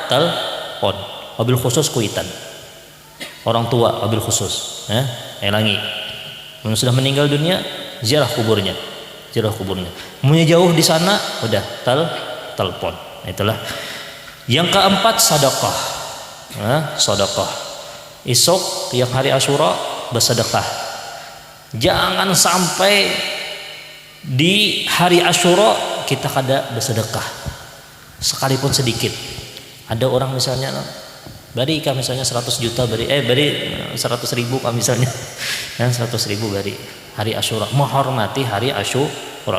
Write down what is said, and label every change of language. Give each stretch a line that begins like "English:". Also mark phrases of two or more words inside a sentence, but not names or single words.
Indonesian: Telepon.
Arabic: Wabil khusus
Indonesian: kuitan. Orang tua
Arabic: wabil khusus.
Indonesian: Elangi. Yang sudah meninggal dunia, ziarah kuburnya. Ziarah kuburnya. Mau jauh di sana, udah telepon. Itulah. Yang keempat sedekah. Sedekah.
Banjar: Esok yang hari Asyura bersedekah. Jangan sampai di hari Asyura kita kada bersedekah sekalipun sedikit. Ada orang misalnya bari kah misalnya 100 juta bari 100 ribu kah misalnya 100 ribu bari hari Asyura, menghormati hari Asyura.